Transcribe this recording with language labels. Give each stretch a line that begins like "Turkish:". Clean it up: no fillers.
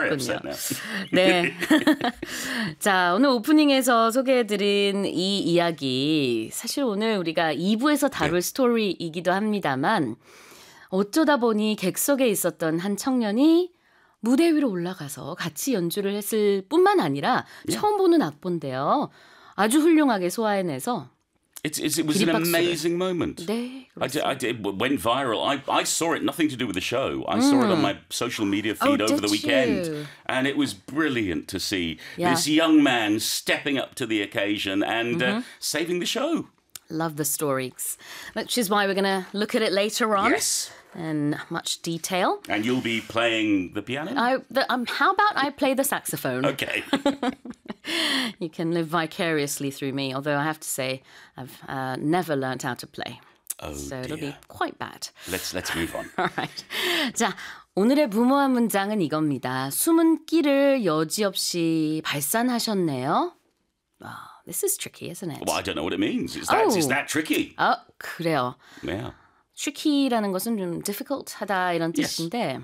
English: Very upset now.
Korean: 네. 자, 오늘 오프닝에서 소개해드린 이 이야기, 사실 오늘 우리가 2부에서 다룰 스토리이기도 합니다만, 어쩌다 보니 객석에 있었던 한 청년이 무대 위로 올라가서 같이 연주를 했을 뿐만 아니라 처음 보는 악보인데요. 아주 훌륭하게 소화해내서
English: It was an amazing moment. 네, it went viral. I saw it, nothing to do with the show. I saw it on my social media feed over the weekend. And it was brilliant to see this young man stepping up to the occasion and saving the show. Love the stories. Which is why we're going to look at it later on. Yes. In much detail. And you'll be playing the piano? How about I play the saxophone? Okay. You can live vicariously through me, although I have to say I've never learnt how to play. Oh, dear. It'll be quite bad. Let's move on. All right.
Korean: 자, 오늘의 부모한 문장은 이겁니다. 숨은 끼를 여지없이 발산하셨네요.
English: Wow, this is tricky, isn't it? Well, I don't know what it means. Is that tricky?
Korean: 아, 그래요.
English: Yeah.
Korean: Tricky라는 것은 좀 difficult하다 이런 뜻인데